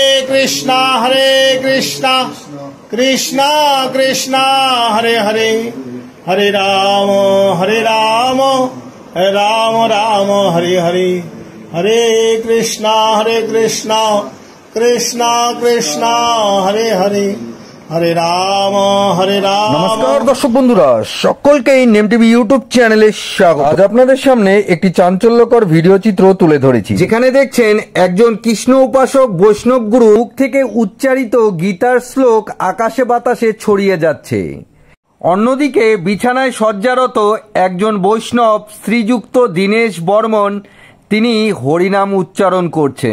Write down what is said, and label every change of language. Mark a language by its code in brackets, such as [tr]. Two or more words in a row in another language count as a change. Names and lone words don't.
[sa] कृष्णा कृष्णा कृष्णा हरे हरे हरे राम राम राम हरे हरे हरे कृष्णा कृष्णा कृष्णा हरे हरे हरे राम [bn] নমস্কার দর্শক বন্ধুরা সকলকে নেম টিভি ইউটিউব চ্যানেলে স্বাগত। আজ আপনাদের সামনে একটি চাঞ্চল্যকর ভিডিও চিত্র তুলে ধরেছি, যেখানে देखছেন একজন কৃষ্ণ উপাসক বৈষ্ণব গুরু মুখ থেকে উচ্চারিত গীতার শ্লোক আকাশে বাতাসে ছড়িয়ে যাচ্ছে। অন্যদিকে বিছানায় শয্যারত একজন বৈষ্ণব শ্রীযুক্ত দীনেশ বর্মন তিনি হরিনাম উচ্চারণ করছেন।